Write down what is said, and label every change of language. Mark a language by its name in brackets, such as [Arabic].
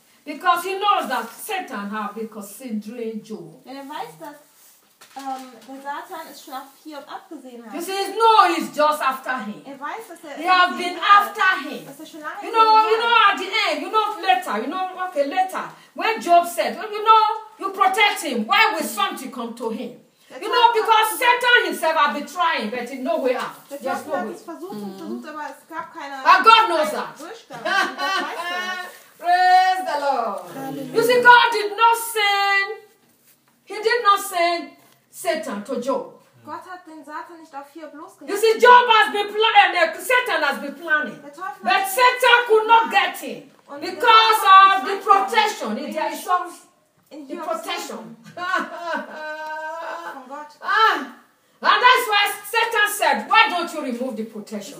[English] Because he knows that Satan have been considering Job. [German] Denn er weiß, dass der Satan es schon auf Hiob abgesehen hat. [English] He says, no, he's just after him. [German] Er weiß, dass er [English] he have been after him. [German] Dass er schon lange [English] you know, at the end, you know, later, you know, okay, later, when Job said, well, you know, you protect him. Why will something come to him? You know, because Satan himself has been trying, but in no way out. There's no way. [German] Versucht, aber es gab keine, [English] and God knows that. Praise the Lord. Hallelujah. You see, God did not send, he did not send Satan to Job. [German] Gott hat den Satan nicht auf Hiob losgelassen. [English] You see, Job has been planning, Satan has been planning. But Satan could not get him. Because of the protection. In there is some the protection. From God. And that's why Satan said, why don't you remove the protection?